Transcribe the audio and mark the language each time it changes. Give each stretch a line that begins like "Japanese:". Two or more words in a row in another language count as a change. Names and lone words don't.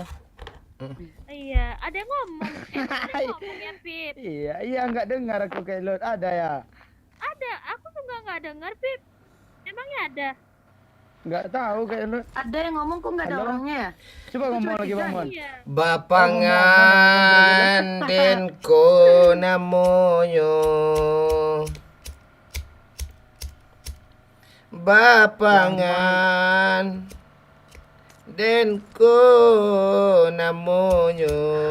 Indonesian: Iya, ada yang ngomong. Ada yang ngomong ya, Pip. Iya enggak dengar aku kayak Lot. Ada ya? Ada, aku juga nggak dengar, Pip. Emangnya ada? Enggak tahu kayak Lot. Ada yang ngomong kok nggak ada Halo? orangnya ya? Coba ngomong lagi Bang Mon. Iya.
Minangkabau: Bapangan den ko namonyo. Bapangan den ko namonyo.